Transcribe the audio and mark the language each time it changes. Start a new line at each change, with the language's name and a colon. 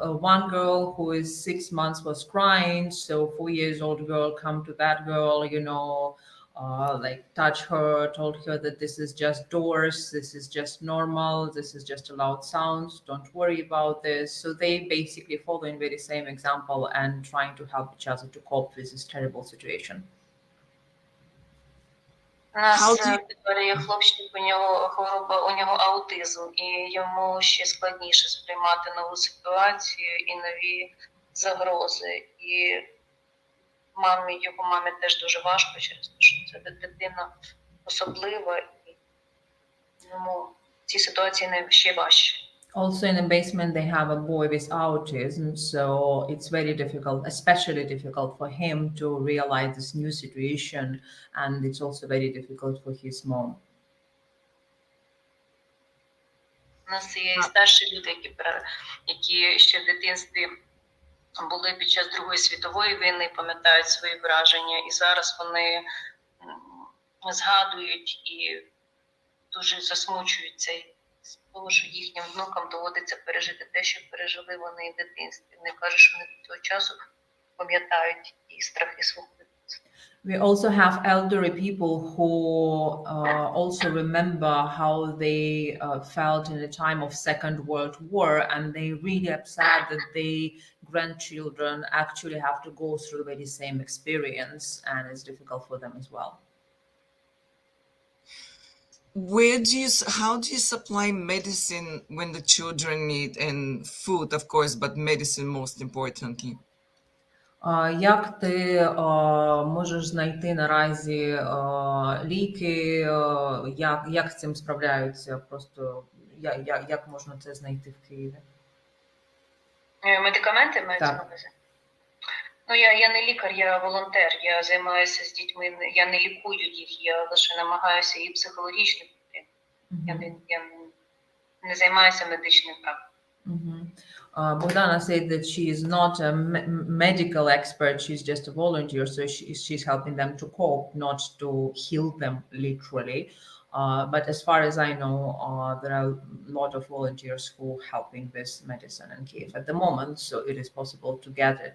English: One girl who is 6 months was crying, so 4-year-old girl come to that girl, you know, like touch her, told her that this is just doors, this is just normal, this is just a loud sounds, don't worry about this. So they basically following very same example and trying to help each other to cope with this terrible situation.
Ukrainian: У нас є хлопчик, у нього хвороба, у нього аутизм, і йому ще складніше сприймати нову ситуацію і нові загрози. І його мамі теж дуже важко через те, що це дитина особлива, і йому ці ситуації ще важче.
English: Also in the basement they have a boy with autism, so it's very difficult, especially difficult for him to realize this new situation, and it's also very difficult for his mom.
Ukrainian: У нас є і старші люди, які ще в дитинстві були під час Другої світової війни, пам'ятають свої враження, і зараз вони згадують і дуже засмучуються з того, що їхнім внукам доводиться пережити те, що пережили вони в дитинстві. Вони кажуть, що вони до цього часу пам'ятають і страхи свого дитинства.
English: We also have elderly people who also remember how they felt in the time of Second World War, and they really upset that their grandchildren actually have to go through the very same experience, and it's difficult for them as well. How do you supply medicine when the children need, and food, of course, but medicine most importantly?
Ukrainian: Як ти можеш знайти наразі ліки, як з цим справляються? Просто як можна це знайти в Києві? Медикаменти мають на увазі? Ну, я не лікар, я волонтер, я займаюся з дітьми, я не лікую їх, я лише намагаюся їх психологічно підтримати. Я не займаюся медичним правом.
English: Bogdana said that she is not a medical expert, she's just a volunteer, so she's helping them to cope, not to heal them literally. But as far as I know, there are a lot of volunteers who are helping with medicine in Kiev at the moment, so it is possible to get it.